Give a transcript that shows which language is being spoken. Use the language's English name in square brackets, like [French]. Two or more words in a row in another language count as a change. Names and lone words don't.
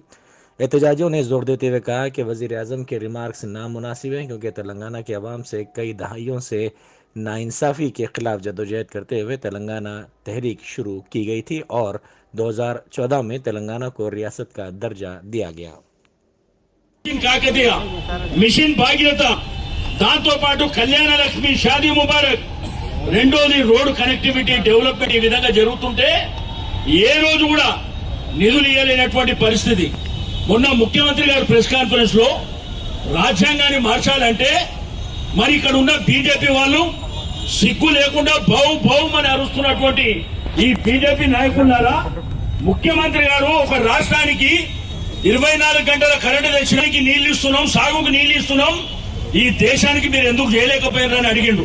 [Urdu] احتجاجیوں نے زور دیتے ہوئے کہا کہ وزیر اعظم کے ریمارکس نامناسب ہیں کیونکہ تلنگانہ کے عوام سے کئی دہائیوں سے ناانصافی کے خلاف جدوجہد کرتے ہوئے تلنگانہ تحریک شروع کی گئی تھی اور 2014 میں تلنگانہ کو ریاست کا درجہ دیا گیا۔ [Telugu] కాకతీయ మిషన్ భాగీరథ దాంతో పాటు కళ్యాణ లక్ష్మి షాదీ ముబారక్ రెండోది [English] road connectivity development [Telugu] ఈ విధంగా జరుగుతుంటే ఏ రోజు కూడా నిధులు ఇవ్వలేనటువంటి పరిస్థితి। మొన్న ముఖ్యమంత్రి గారు [English] press conference [Telugu] లో రాజ్యాంగాన్ని మార్చాలంటే మరి ఇక్కడ ఉన్న బీజేపీ వాళ్ళు సిగ్గు లేకుండా బౌ బౌ అని అరుస్తున్నటువంటి ఈ బీజేపీ నాయకులారా, ముఖ్యమంత్రి గారు ఒక రాష్ట్రానికి 24 గంటల కరెంటు తెచ్చడానికి నీళ్లు ఇస్తున్నాం, సాగుకు నీళ్లు ఇస్తున్నాం, ఈ దేశానికి మీరు ఎందుకు చేయలేకపోయారని అడిగిండు।